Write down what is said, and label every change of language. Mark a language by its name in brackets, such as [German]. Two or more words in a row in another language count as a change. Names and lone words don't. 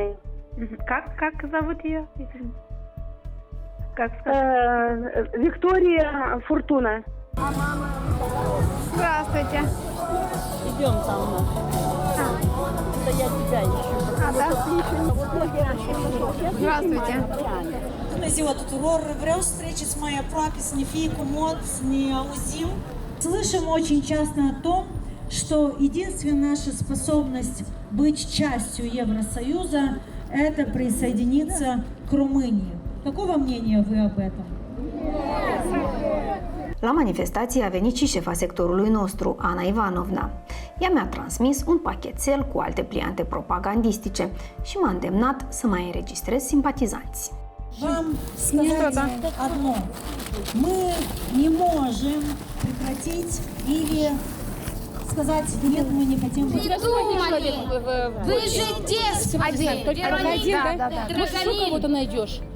[Russian] Как зовут ее? Как Виктория Фортуна. Здравствуйте. Идем там. Это я тебя ищу. Здравствуйте. [Romanian] Bună ziua tuturor! Vreau să treceți mai aproape, să ne fie comod, să ne auzim. [Russian] Слышим очень часто о том, что единственная наша способность быть частью Евросоюза – это присоединиться к Румынии. Какого мнения вы об этом? [Romanian] La manifestație a venit și șefa sectorului nostru, Ana Ivanovna. Ea mi-a transmis un pachetel cu alte pliante propagandistice și m-a îndemnat să mai înregistrez simpatizanți. [Russian] Вам сказать одно. Мы не можем прекратить или сказать, нет, мы не хотим быть. Вы же господин, Вероника, Что кого-то найдешь?